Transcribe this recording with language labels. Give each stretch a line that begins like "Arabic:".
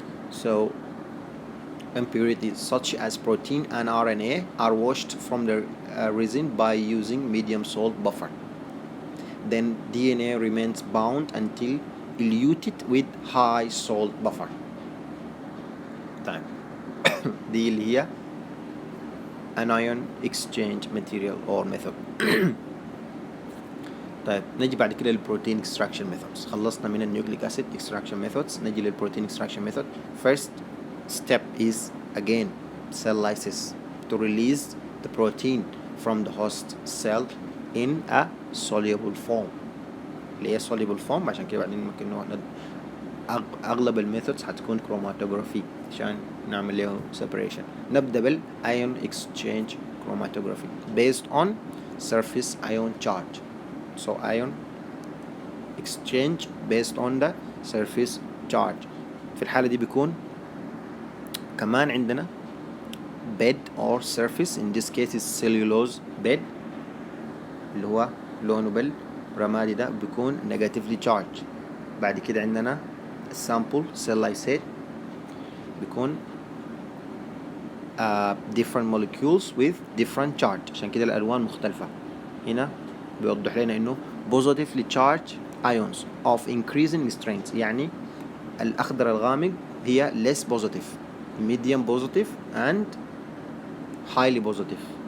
English: So impurities such as protein and RNA are washed from the resin by using medium salt buffer. Then DNA remains bound until eluted with high salt buffer.
Arabic: طيب دي اللي هي
English: anion exchange material or method.
Arabic: طيب نجي بعد كده للبروتين
English: extraction methods.
Arabic: خلصنا من النيوكليك acid
English: extraction methods,
Arabic: نجي للبروتين
English: extraction method. First step is again cell lysis to release the protein from the host cell in a soluble form.
Arabic: اللي هي
English: soluble form
Arabic: عشان كده بعدين ممكن أغلب الميثودز هتكون chromatography عشان نعمل له separation. نبدأ
English: بالion exchange chromatography based on surface ion charge. So ion exchange based on the surface charge.
Arabic: في الحالة دي بيكون كمان عندنا
English: bed or surface, in this case is cellulose bed
Arabic: اللي هو لونه بالرمادي ده بيكون
English: negatively charged.
Arabic: بعد كده عندنا
English: sample cell lysate
Arabic: بيكون
English: different molecules with different charge
Arabic: عشان كده الألوان مختلفة. هنا بيوضح لنا إنه
English: positively charged ions of increasing strength،
Arabic: يعني الأخضر الغامق هي
English: less positive, medium positive and highly positive.